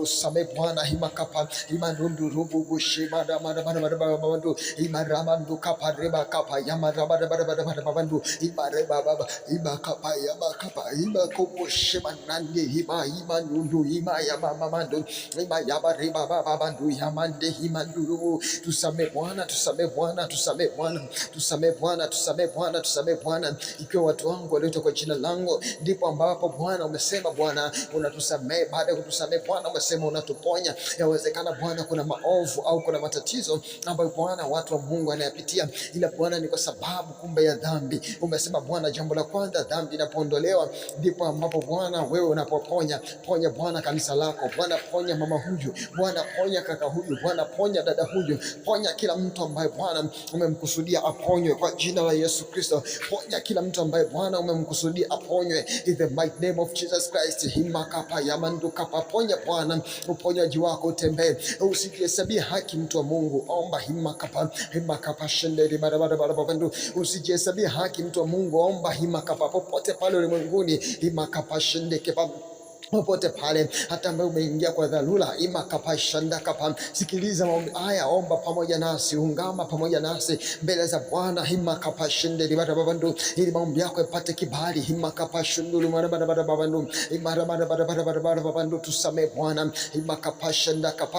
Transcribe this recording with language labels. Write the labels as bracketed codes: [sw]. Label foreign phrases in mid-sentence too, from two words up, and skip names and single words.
[sw] Same Bwana himakapa, imando rubu shimara bara bandu, imara mandu kapa reba kapa yamara bara bandu, ibare baba ibakapa yabakapa ibakopo shemanande imanundu imayamamandu imayabare baba bandu yamande imanduru. Tusamee Bwana, tusamee Bwana, tusamee Bwana, tusamee Bwana, tusamee Bwana, tusamee Bwana. Ikiwa watu wangu walioitwa kwa jina langu, ndipo ambapo Bwana umesema Bwana unatusamee. Baada ya kutusamee Bwana umesema unatuponya. Yawezekana Bwana kuna maovu au kuna matatizo ambayo Bwana watu wa Mungu wanayapitia, ila Bwana ni kwa sababu kumbe ya dhambi. Umesema Bwana jambo la kwanza dhambi inapoondolewa ndipo ambapo Bwana wewe unapoponya. Ponya Bwana kanisa lako Bwana, ponya mama huyu Bwana, ponya kaka huyu Bwana, ponya dada huyu, ponya kila mtu ambaye Bwana umemkusudia aponywe kwa jina la Yesu Kristo. Ponya kila mtu ambaye Bwana umemkusudia aponywe [en] in the mighty name of Jesus Christ. Himakapa yamandu kapa. [sw] Ponya Bwana, uponyaji wako utembee. Usijihesabie haki mtu wa Mungu, omba himakapa shenderi barabara. Usijihesabie haki mtu wa Mungu, omba himakapa popote pale ulimwenguni. Himakapa shendeke popote pale, hata ambaye umeingia kwa dharura, imakapashanda kapa, sikiliza maombi haya, omba pamoja nasi, ungama pamoja nasi mbele za Bwana, imakapashende libarabandu, ili maombi yako yapate kibali, imakapashundu libarabandu, imarabarabandu, tusamee Bwana, imakapashanda kapa.